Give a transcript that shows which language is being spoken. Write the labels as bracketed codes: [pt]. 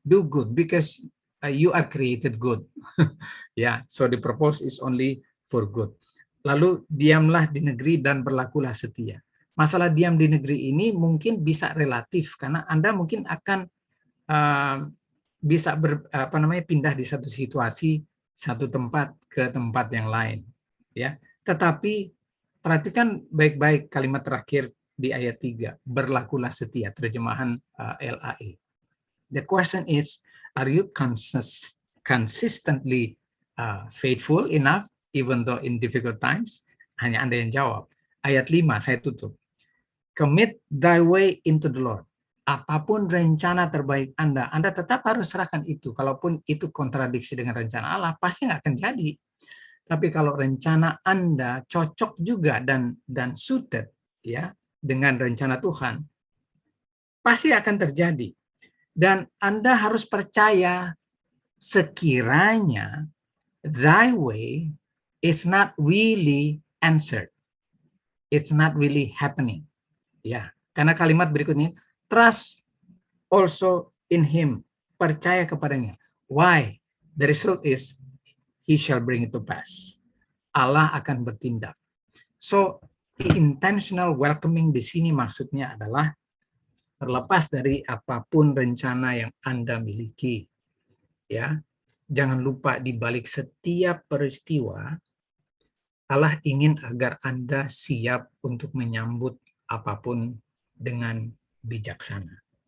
[en] Do good because you are created good. Yeah, so the purpose is only for good. [id] Lalu diamlah di negeri dan berlakulah setia. Masalah diam di negeri ini mungkin bisa relatif karena Anda mungkin akan bisa pindah di satu situasi, satu tempat ke tempat yang lain, ya. Tetapi perhatikan baik-baik kalimat terakhir di ayat 3, berlakulah setia, terjemahan LAE. [en] The question is, are you consistently faithful enough even though in difficult times? [id] Hanya Anda yang jawab. Ayat 5, saya tutup. [en] Commit thy way into the Lord. [id] Apapun rencana terbaik Anda tetap harus serahkan itu. Kalaupun itu kontradiksi dengan rencana Allah, pasti nggak akan jadi. Tapi kalau rencana Anda cocok juga dan suited ya dengan rencana Tuhan, pasti akan terjadi. Dan Anda harus percaya sekiranya [en] thy way is not really answered. It's not really happening. [id] Ya, karena kalimat berikutnya, [en] trust also in Him. [id] Percaya kepadanya. [en] Why? The result is He shall bring it to pass. [id] Allah akan bertindak. So, the intentional welcoming di sini maksudnya adalah terlepas dari apapun rencana yang Anda miliki. Ya, jangan lupa di balik setiap peristiwa Allah ingin agar Anda siap untuk menyambut apapun dengan bijaksana.